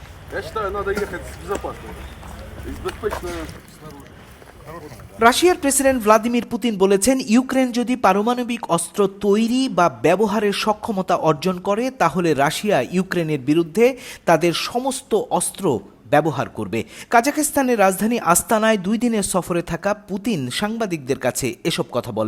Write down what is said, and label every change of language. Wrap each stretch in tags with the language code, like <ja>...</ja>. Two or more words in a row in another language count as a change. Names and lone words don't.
<ru>Я считаю, надо ехать с безопасной. Безопасно снаружи.</ru> <bn>রাশিয়ার প্রেসিডেন্ট ভ্লাদিমির পুতিন বলেছেন, ইউক্রেন যদি পারমাণবিক অস্ত্র তৈরি বা ব্যবহারের সক্ষমতা অর্জন করে তাহলে রাশিয়া ইউক্রেনের বিরুদ্ধে তাদের সমস্ত অস্ত্র ব্যবহার করবে। কাজাখস্তানের রাজধানী আস্তানায় 2 দিনের সফরে থাকা পুতিন সাংবাদিকদের কাছে এসব কথা বলেন।</bn>